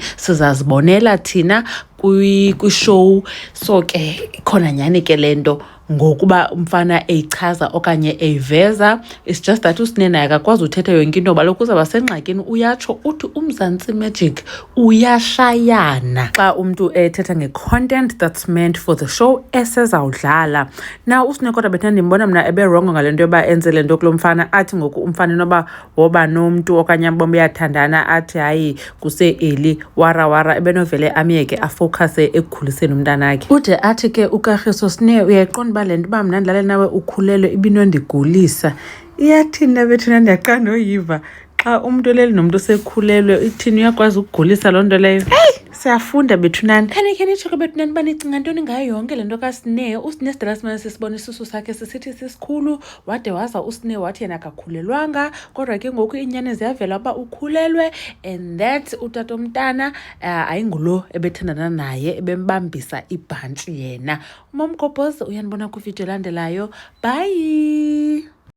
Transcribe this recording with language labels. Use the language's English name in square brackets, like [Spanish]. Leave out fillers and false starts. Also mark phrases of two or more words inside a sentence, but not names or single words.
[Xhosa] Sizazibonela thina kwi-show. So ke khona nyani ke lento ngokuba umfana eyichaza okanye eyiveza. [English] It's just that [Xhosa] uSneh naye akakwazi uthetha yonke into baloku uzawuba sengxakini. Uyatsho uthi uMzantsi Magic uyashayana xa umntu ethetha nge-content [English] that's meant for the show [Xhosa] esezawudlala. Now uSneh kodwa bethina ndimbona mna ebe-wrong ngale nto yoba enze le nto kulo mfana. Athi ngoku umfana inoba woba nomntu okanye ambombe uyathandana athi hayi kuse-eli wara ebenovele amyeke afowukhase ekukhuliseni umntanakhe. Ude athi ke uKagiso, Sneh uyayiqonda uba le nto uba mna ndilale nawe ukhulelwe ibinondigulisa. Iyathini bethuna ndiyaqanda oyiva xa umntu oleli nomntu osekhulelwe ithini uyakwazi ukugulisa loo nto leyo. Siyafunda bethunani. Khe nitsho ke bethunani uba nicinga ntoni ngayo yonke le nto kaSneh. uSneh sidala simane sisibona isisu sakhe sisithi sisikhulu wade waza uSneh wathi yena akakhulelwanga, kodwa ke ngoku iinyani ziyavela uba ukhulelwe [English] and that [Xhosa] utatomntana ayingulo ebethandana naye ebembambisa ibhantshi yena. Mam Kopozi uyanibona kwividiyo elandelayo. Bye.